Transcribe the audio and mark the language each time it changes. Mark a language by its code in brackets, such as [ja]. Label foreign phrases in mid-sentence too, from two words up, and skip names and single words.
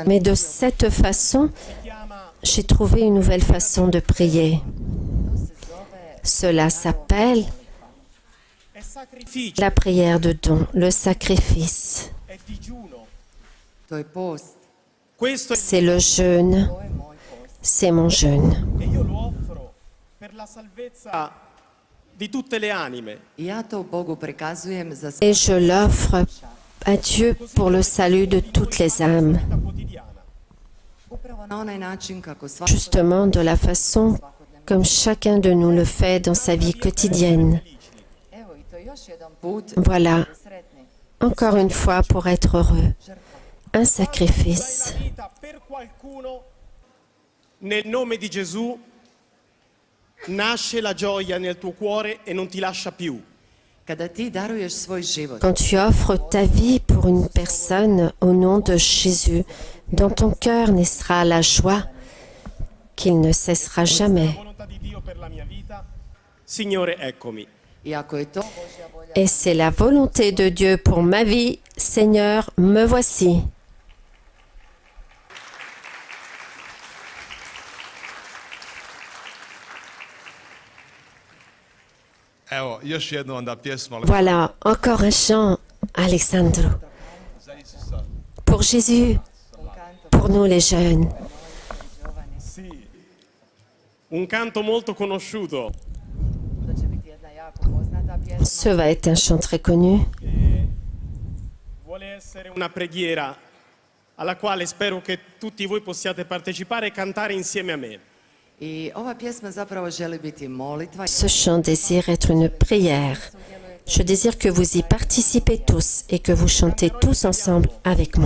[fr] Mais de cette façon, [it] Si chiama [fr] j'ai trouvé une nouvelle façon de prier. Cela s'appelle [it] è sacrificio, [fr] la prière de don, le sacrifice. [it] è digiuno. [hr] to je post, [it] Questo è [fr] C'est le jeûne, [hr] to je moj post. [fr] c'est mon jeûne. [it] e io lo offro per la salvezza di tutte le anime. [hr] I ja to Bogu prikazujem za [fr] Et je l'offre à Dieu pour le salut de toutes les âmes, [it] Vita quotidiana. [hr] upravo na onaj način kako svako [fr] justement de la façon comme chacun de nous le fait dans sa vie quotidienne. [hr] Evo i to još jedan put [fr] Voilà, [hr] sretni. [fr] encore une fois, pour être heureux, un [it] Dai [fr] sacrifice. [it] la vita per qualcuno nel nome di Gesù nasce la gioia nel tuo cuore e non ti lascia più. [hr] Kada ti daruješ svoj život, [fr] Quand tu offres ta vie pour une personne au nom de Jésus, dans ton cœur naîtra la joie qu'il ne cessera jamais. [it] La volontà di Dio per la mia vita. Signore, eccomi. [hr] i ako je to Božja volja, [fr] Et c'est la volonté de Dieu pour ma vie. Seigneur, me voici. [hr] Evo, još jedno onda pjesma. [fr] Voilà, encore un chant, Alessandro. Pour Jésus, pour nous les jeunes. [it] Sì. Un canto molto conosciuto. [hr] to će biti jedna jako poznata pjesma. [fr] Ce va être un chant très connu. [it] Vuole essere una preghiera alla quale spero che tutti voi possiate partecipare e cantare insieme a me. [hr] I ova pjesma zapravo želi biti molitva. [fr] Ce chant désire être une prière. Je désire que vous y participez tous et que vous chantez tous ensemble avec moi.